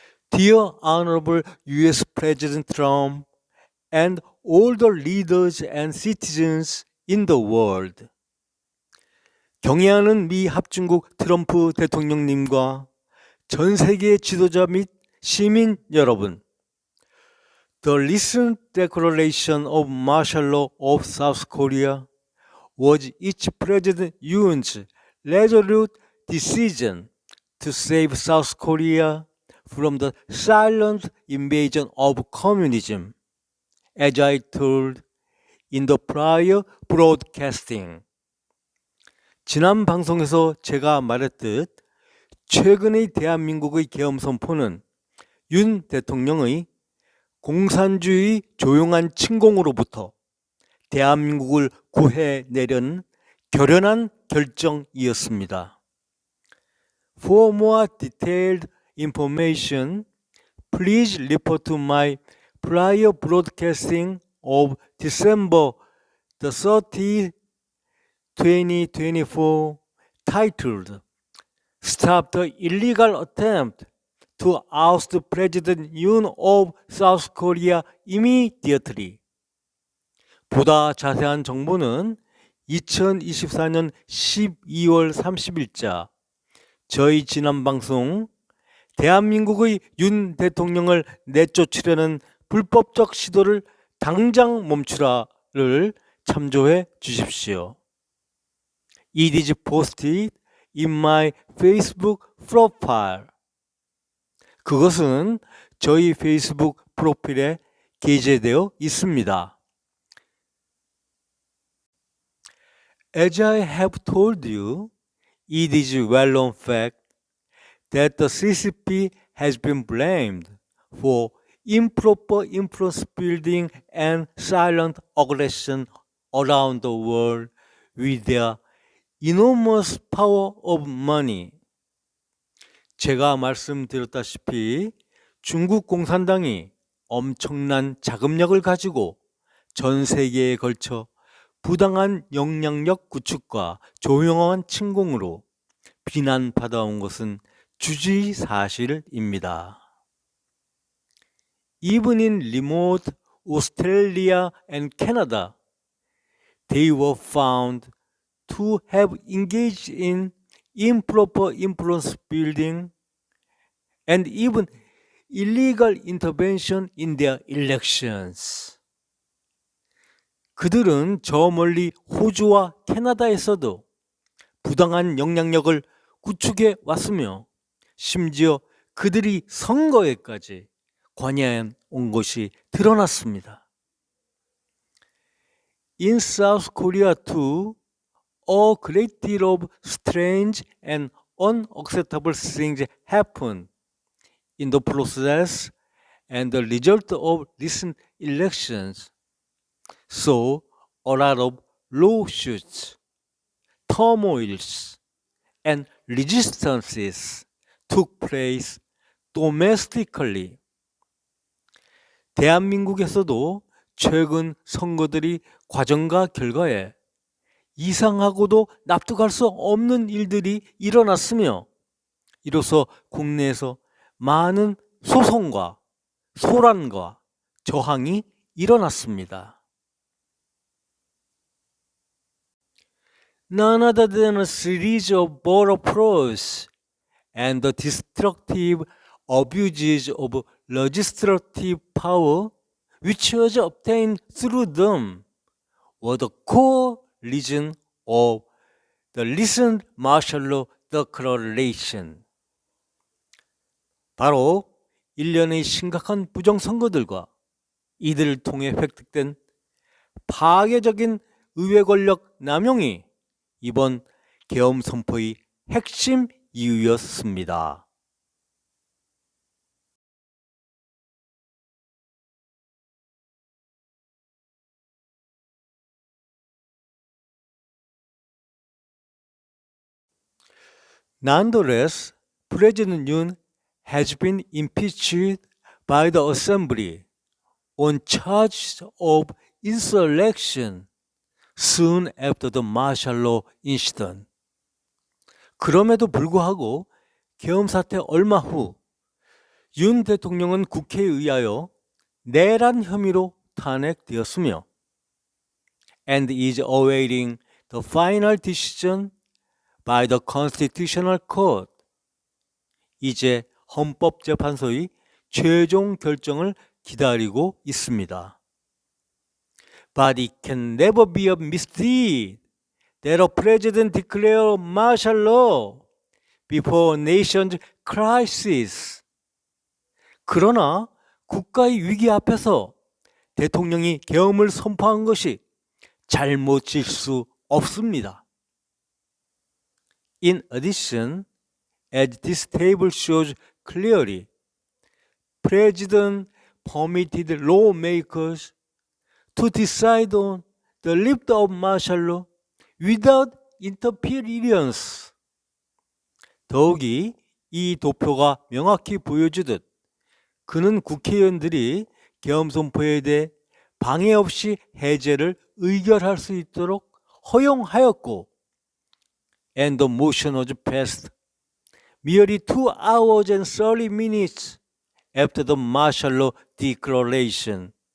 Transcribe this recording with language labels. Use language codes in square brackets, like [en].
[en] Dear Honorable U.S. President Trump and all the leaders and citizens in the world. [ko] 경애하는 미 합중국 트럼프 대통령님과 전 세계 지도자 및 시민 여러분. [en] The recent declaration of martial law of South Korea was each President Yoon's resolute decision to save South Korea from the silent invasion of communism, as I told in the prior broadcasting. [ko] 지난 방송에서 제가 말했듯 최근의 대한민국의 계엄 선포는 윤 대통령의 공산주의 조용한 침공으로부터 대한민국을 구해내려는 결연한 결정이었습니다. [en] For more detailed information, please refer to my prior broadcasting of December the 30th, 2024, titled Stop the Illegal Attempt to Oust President Yoon of South Korea Immediately. [ko] 보다 자세한 정보는 2024년 12월 30일자 저희 지난 방송 대한민국의 윤 대통령을 내쫓으려는 불법적 시도를 당장 멈추라를 참조해 주십시오. [en] It is posted in my Facebook profile. [ko] 그것은 저희 페이스북 프로필에 게재되어 있습니다. [en] As I have told you, it is a well-known fact that the CCP has been blamed for improper influence building and silent aggression around the world with their enormous power of money. [ko] 제가 말씀드렸다시피 중국 공산당이 엄청난 자금력을 가지고 전 세계에 걸쳐 부당한 영향력 구축과 조용한 침공으로 비난받아온 것은 주지사실입니다. [en] Even in remote Australia and Canada, they were found to have engaged in improper influence building and even illegal intervention in their elections. [ko] 그들은 저 멀리 호주와 캐나다에서도 부당한 영향력을 구축해 왔으며 심지어 그들이 선거에까지 관여해 온 것이 드러났습니다. [en] In South Korea too, a great deal of strange and unacceptable things happened in the process and the result of recent elections. So, a lot of lawsuits, turmoils, and resistances took place domestically. [ko] 대한민국에서도 최근 선거들이 과정과 결과에 이상하고도 납득할 수 없는 일들이 일어났으며 이로써 국내에서 많은 소송과 소란과 저항이 일어났습니다. [en] None other than a series of voter frauds and the destructive abuses of legislative power which was obtained through them were the core reason of the recent martial law declaration. [ko] 바로 일련의 심각한 부정선거들과 이들을 통해 획득된 파괴적인 의회 권력 남용이 이번 계엄 선포의 핵심 이유였습니다. [en] Nonetheless, President Yoon has been impeached by the Assembly on charges of insurrection soon after the martial law incident. [ko] 그럼에도 불구하고 계엄 사태 얼마 후 윤 대통령은 국회에 의하여 내란 혐의로 탄핵되었으며 [en] and is awaiting the final decision by the Constitutional Court. [ko] 이제 헌법재판소의 최종 결정을 기다리고 있습니다. [en] But it can never be a misdeed that a president declare martial law before a nation's crisis. [ko] 그러나 국가의 위기 앞에서 대통령이 계엄을 선포한 것이 잘못일 수 없습니다. [en] In addition, as this table shows clearly, President permitted lawmakers to decide on the lift of martial law without interference. [ko] 더욱이 이 도표가 명확히 보여주듯 그는 국회의원들이 계엄 선포에 대해 방해 없이 해제를 의결할 수 있도록 허용하였고 [en] and the motion was passed merely 2 hours and 30 minutes after the martial law declaration.